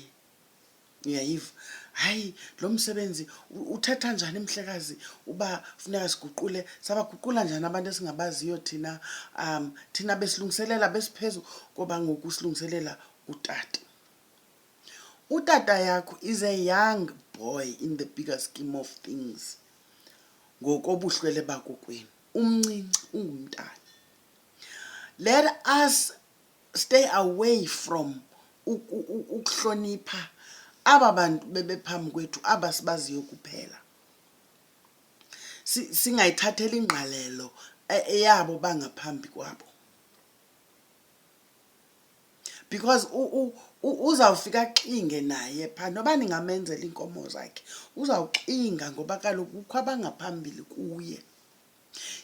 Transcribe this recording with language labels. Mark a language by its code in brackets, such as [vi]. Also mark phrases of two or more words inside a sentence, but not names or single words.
[xh] Uyayiva? Hayi lo msebenzi uthetha njani mhlekazi uba funeka siguqule, sabaguqula njani abantu esingabaziyo thina? Thina besilungiselela besiphezu ngoba ngoku silungiselela utata. Utata yakho [en] is a young boy in the bigger scheme of things. [xh] Ngokobuhlwele bakokwenu umncinci ungumntana. [en] Let us stay away from [xh] ukuhlonipha aba bantu bebephambi kwethu aba sibaziyo kuphela, singayithathela ingqalelo eyabo bangaphambi kwabo, because uzawufika xinge naye phaa noba ningamenzela iinkomo zakhe uzawuxinga ngoba kaloku kukho abangaphambili kuye.